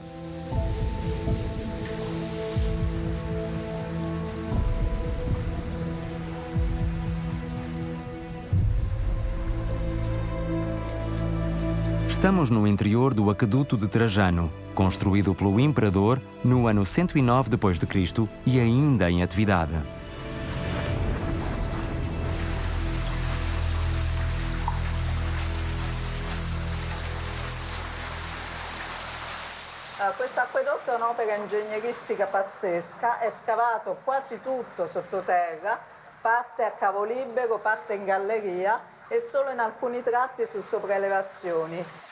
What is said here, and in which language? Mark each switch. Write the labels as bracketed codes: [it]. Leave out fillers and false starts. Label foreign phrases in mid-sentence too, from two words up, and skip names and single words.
[pt] Estamos no interior do Aqueduto de Trajano, construído pelo imperador no ano 109 d.C. e ainda em atividade. [it] Questo acquedotto è un'opera ingegneristica pazzesca, è scavato quasi tutto sottoterra, parte a cavo libero, parte in galleria e solo in alcuni tratti su sopraelevazioni.